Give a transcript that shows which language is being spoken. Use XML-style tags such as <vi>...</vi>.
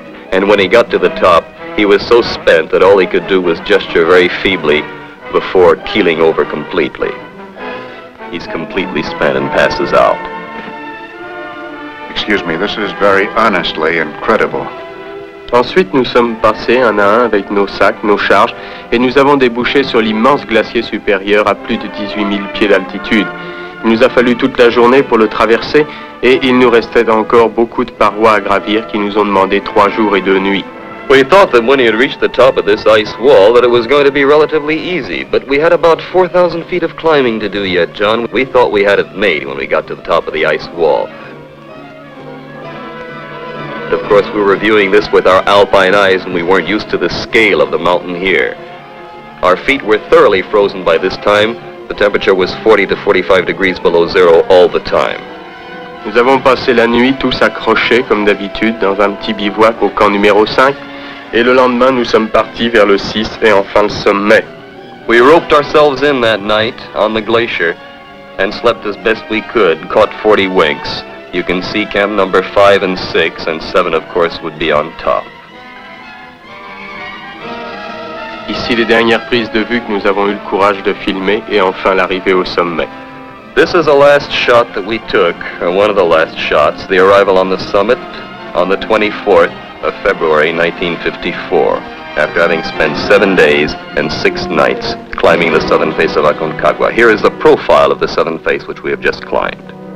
<en>And when he got to the top, he was so spent that all he could do was gesture very feebly before keeling over completely. He's completely spent and passes out. Excuse me, this is very honestly incredible.</en> <fr>Ensuite, nous sommes passés un à un avec nos sacs, nos charges, et nous avons débouché sur l'immense glacier supérieur à plus de 18 000 pieds d'altitude. Il nous a fallu toute la journée pour le traverser, et il nous restait encore beaucoup de parois à gravir qui nous ont demandé 3 jours et 2 nuits.</fr> <en>We thought that when he had reached the top of this ice wall that it was going to be relatively easy, but we had about 4,000 feet of climbing to do yet, John. We thought we had it made when we got to the top of the ice wall. Of course, we were viewing this with our alpine eyes and we weren't used to the scale of the mountain here. Our feet were thoroughly frozen by this time. The temperature was 40 to 45 degrees below zero all the time.</en> <fr>Nous avons passé la nuit tous accrochés, comme d'habitude, dans un petit bivouac au camp numéro 5, et le lendemain, nous sommes partis vers le 6 et enfin le sommet.</fr> <en>We roped ourselves in that night on the glacier and slept as best we could, caught 40 winks. You can see camp number 5 and 6, and 7, of course, would be on top.</en> <fr>Ici, les dernières prises de vue que nous avons eu le courage de filmer, et enfin l'arrivée au sommet.</fr> <en>This is the last shot that we took, or one of the last shots, the arrival on the summit on the 24th of February 1954, after having spent 7 days and 6 nights climbing the southern face of Aconcagua. Here is the profile of the southern face which we have just climbed.</en>